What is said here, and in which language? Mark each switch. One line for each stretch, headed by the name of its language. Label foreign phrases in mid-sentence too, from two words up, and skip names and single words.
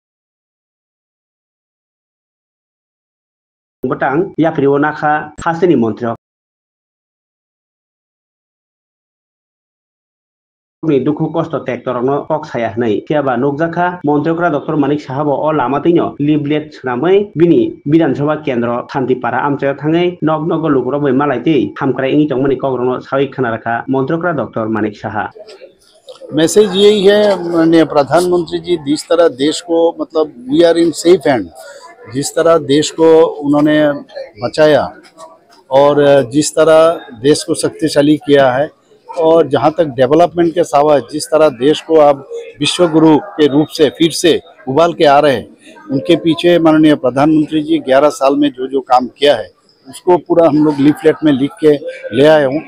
Kok Borok: बटां याफ्रिओ नाखा हासिनि मन्त्री दुखु कष्ट ट्रेक्टरनो कक साया नै कियाबा नोकजाखा मन्त्रिफ्रा डॉक्टर मानिक साहाब अ लामातैनो लिफलेट सुनामै बिनि विधानसभा केन्द्र शान्तिपारा आमचायाव थाङै नग नग लुग्रबै मालायतै हामक्राय इंनि तंमनि कग्रनो सावै खोनारखा मन्त्रिफ्रा डॉक्टर मानिक साहा।
Hindi: मैसेज यही है माननीय प्रधानमंत्री जी, जिस तरह देश को मतलब
English: we are in safe hand,
Hindi: जिस तरह देश को उन्होंने बचाया और जिस तरह देश को शक्तिशाली किया है और जहां तक डेवलपमेंट के साथ जिस तरह देश को अब विश्व गुरु के रूप से फिर से उबाल के आ रहे हैं, उनके पीछे माननीय प्रधानमंत्री जी 11 साल में जो जो काम किया है उसको पूरा हम लोग लीफलेट में लिख के ले आए हूँ।